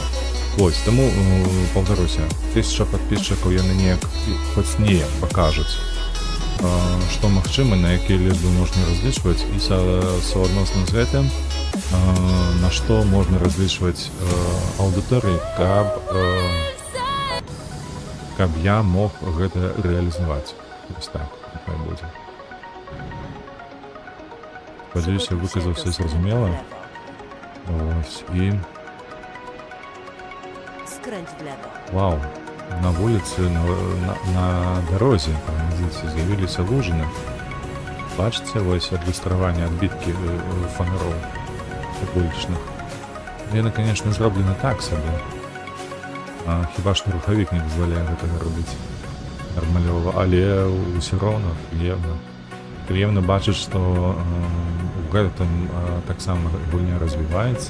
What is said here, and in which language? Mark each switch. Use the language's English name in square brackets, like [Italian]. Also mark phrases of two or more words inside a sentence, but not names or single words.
[Belarusian] Вось, таму, паўтаруся, 1000 подписчикаў яны неяк хоць неяк пакажуць, што магчыма, на якія лічбы можна разлічваць, і суадносна з гэтым, на што можна разлічваць аўдыторыі, каб я мог гэта рэалізаваць. Вось так, няхай будзе. Спадзяюся, выказаўся зразумела. Ось, і... [Polish] Skręć w lewo. [Belarusian] Вау, на вуліцы, на дарозе, з'явіліся лужыны. Бачыце, вось адлюстраванне адбіткі фанароў вулічных. Яны, конечно, зроблены так сабе. Хіба што рухавік не дазваляе гэтага робіць нармалёва, але ўсё роўна прыемна бачыць, што у гэтым таксама гульня развіваецца.